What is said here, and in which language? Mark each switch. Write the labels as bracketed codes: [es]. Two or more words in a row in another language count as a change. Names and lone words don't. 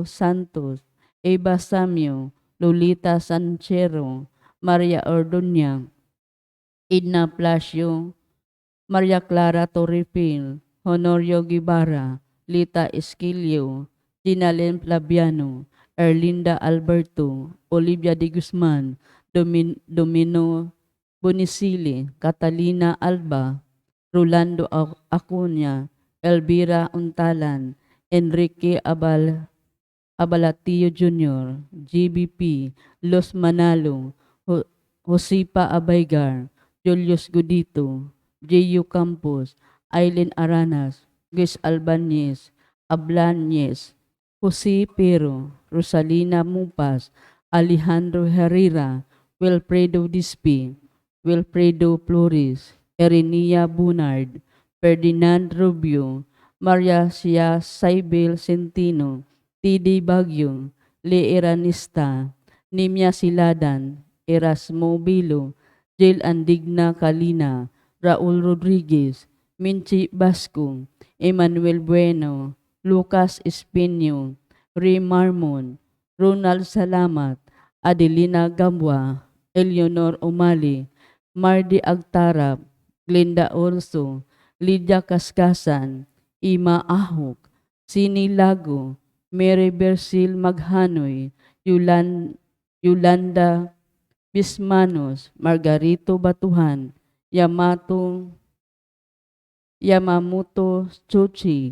[tl] Santos, Eva Samio, Lolita Sanchero, Maria Orduña, Edna Plasio, Maria Clara Torrefil, Honorio Guevara, Lita Esquilio, Ginalen Flaviano, Erlinda Alberto, Olivia de Guzman, Domino Bonicili, Catalina Alba, Rolando Acuña, Elvira Untalan, Enrique Abalatio Jr., GBP, Los Manalo, Josipa Abaygar, Julius Godito, J.U. Campos, Aileen Aranas, Luis Albanez, Ablañez, Jose Pero, Rosalina Mupas, Alejandro Herrera, Wilfredo Dispi, Wilfredo Flores, Erenia Bunard, Ferdinand Rubio, Maria Sia Saibel Centino, T.D. Bagyo, Le Eranista, Nimia Siladan, Erasmo Bilo, Jill Andigna Kalina, Raul Rodriguez, Minchi Basco, Emmanuel Bueno, Lucas Espino, Ray Marmon, Ronald Salamat, Adelina Gambwa, Eleanor Umali, Mardi Agtarap, Glenda Orso, Lydia Kaskasan, Ima Ahok, Sini Lago, Mary Bersil Maghanoy, Yolanda Bismanos, Margarito Batuhan, Yamamoto Chuchi.